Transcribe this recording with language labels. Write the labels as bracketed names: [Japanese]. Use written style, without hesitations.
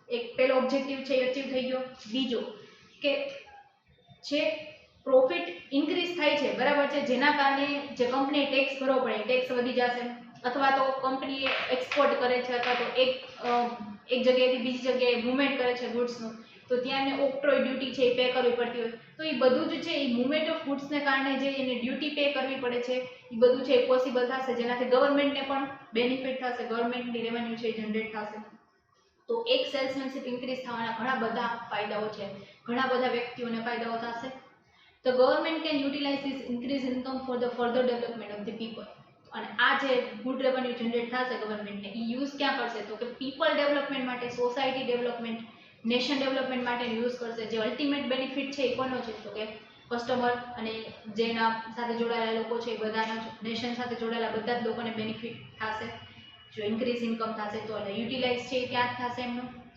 [Gujarati] એક પહેલો ઓબ્જેક્ટિવ છે એ અચીવ થઈ ગયો. બીજો કે જે પ્રોફિટ ઇન્ક્રીઝ થાય છે, બરાબર છે, જેના કારણે જે કંપનીએ ટેક્સ ભરવો પડે ટેક્સ વધી જશે, અથવા તો કંપની એક્સપોર્ટ કરે છે અથવા તો એક જગ્યાએથી બીજી જગ્યાએ મુવમેન્ટ કરે છે ગુડ્સનું, તો ત્યાં એને ઓક્ટ્રોય ડ્યુટી છે એ પે કરવી પડતી હોય, તો એ બધું જ છે એ મુવમેન્ટ ઓફ ગુડ્સને કારણે જે એને ડ્યુટી પે કરવી પડે છે એ બધું છે એ પોસિબલ થશે, જેનાથી ગવર્મેન્ટને પણ બેનિફિટ થશે, ગવર્મેન્ટની રેવન્યુ છે એ જનરેટ થશે. તો એક સેલ્સમેનશિપ ઇન્ક્રીઝ થવાના ઘણા બધા ફાયદાઓ છે, ઘણા બધા વ્યક્તિઓને ફાયદાઓ થશે. [English] The government can utilize this increased income for the further development of the people. [Gujarati] અને આ જે ગુડ રેવન્યુ જનરેટ થશે ગવર્મેન્ટને, એ યુઝ ક્યાં કરશે, તો કે પીપલ ડેવલપમેન્ટ માટે, સોસાયટી ડેવલપમેન્ટ, નેશન ડેવલપમેન્ટ માટે યુઝ કરશે. જે અલ્ટિમેટ બેનિફિટ છે એ કોનો છે, તો કે કસ્ટમર અને જેના સાથે જોડાયેલા લોકો છે એ બધાના, નેશન સાથે જોડાયેલા બધા જ લોકોને બેનિફિટ થશે જો ઇન્ક્રીઝ ઇન્કમ થશે. તો યુટિલાઇઝ છે એ ક્યાં થશે એમનું,